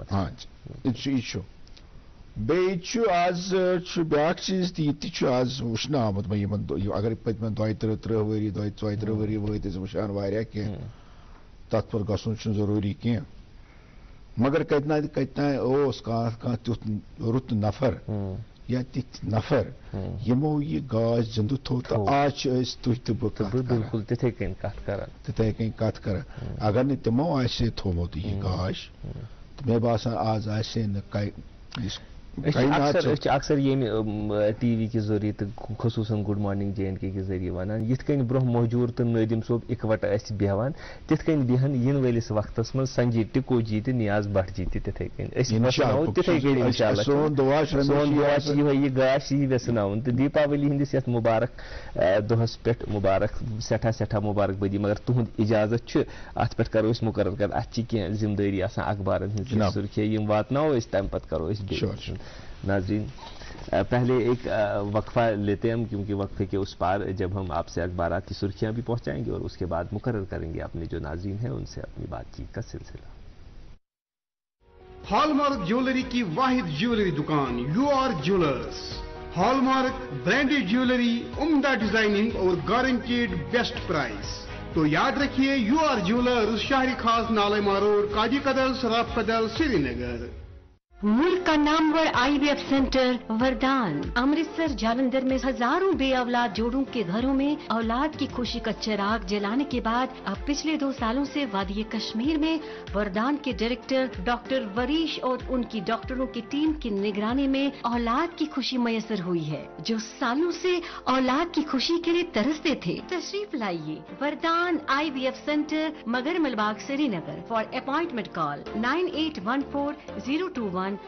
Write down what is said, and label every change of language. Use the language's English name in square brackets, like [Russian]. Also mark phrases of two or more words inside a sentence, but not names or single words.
[Kashmiri] یہِ چھُ بیٚیہِ چھُ آز چھُ بیٛاکھ چیٖز تہِ یہِ تہِ چھُ آز وٕچھنہٕ آمُت وۄنۍ یِمن اگر پٔتمٮ۪ن 32-33 ؤری 32 ؤری وٲتۍ أسۍ وٕچھان واریاہ کینٛہہ تتھ پٮ۪ٹھ گژھُن چھُنہٕ ضروٗری کینٛہہ مگر کتہِ اوس کانٛہہ تیُتھ رُت نفر یا تِتھۍ نفر یِمو یہِ گاش زِندٕ تھوٚو تہٕ آز چھِ أسۍ تُہۍ تہٕ بہٕ بِلکُل تِتھے کٔنۍ کتھ کران اگر نہٕ تِمو آسہِ ہے تھوٚومُت یہِ گاش تہٕ مےٚ باسان آز آسہِ ہے نہٕ أسۍ چھِ اکثر ییٚمہِ ٹی وی کہِ ذٔریعہٕ تہٕ خصوٗصن گُڈ مارنِنٛگ جے اینڈ کے کہِ ذٔریعہٕ ونان یِتھ کٔنۍ برونٛہہ موجوٗر تہٕ نٲدِم صٲب اِکوٹہٕ ٲسۍ بیٚہوان تِتھ کٔنۍ بیٚہن یِنہٕ وٲلِس وقتس منٛز سنجے ٹِکو جی تہٕ نیاز بٹ جی تہِ تِتھے کٔنۍ أسۍ وٮ۪ژھناوو تِتھے کٔنۍ اِنشاءاللہ سون دُعا چھُ یِہوے یہِ گاش یی وٮ۪ژھناوُن تہٕ دیپاولی ہِنٛدِس یتھ مُبارک دۄہس پٮ۪ٹھ مُبارک سٮ۪ٹھاہ مُبارک بٲدی مگر تُہُنٛد اِجازت چھُ اتھ پٮ۪ٹھ کرو أسۍ مُقرر کر اتھ چھِ کینٛہہ ذمہٕ دٲری آسان اخبارن ہٕنٛز سُرخی یِم واتناوو أسۍ تمہِ پتہٕ کرو أسۍ بیٚیہِ [Urdu] ناظرین پہلے ایک وقفہ لیتے ہیں ہم کیونکہ وقفے کے اس پار جب ہم آپ سے اخبارات کی سرخیاں بھی پہنچائیں گے اور اس کے بعد مقرر کریں گے اپنے جو ناظرین ہیں ان سے اپنی بات چیت کا سلسلہ [English] hallmark jewellery [Urdu] کی واحد جیولری دکان یو آر جیولرز [English] hallmark branded jewellery [Urdu] عمدہ ڈیزائننگ اور [English] guaranteed best price [Urdu] تو یاد رکھیے یو آر جیولرز شہری خاص نالے ماروڈ کاجی قدل سراف قدل سری نگر ملک کا نامور IVF سینٹر وردان امرتسر جالندھر میں ہزاروں بے اولاد جوڑوں کے گھروں میں اولاد کی خوشی کا چراغ جلانے کے بعد اب پچھلے 2 سالوں سے وادی کشمیر میں وردان کے ڈائریکٹر ڈاکٹر وریش اور ان کی ڈاکٹروں کی ٹیم کی نگرانی میں اولاد کی خوشی میسر ہوئی ہے جو سالوں سے اولاد کی خوشی کے لیے ترستے تھے تشریف لائیے وردان IVF سینٹر مگر ملباغ سری نگر [English] for appointment call [Urdu] 9814-021-991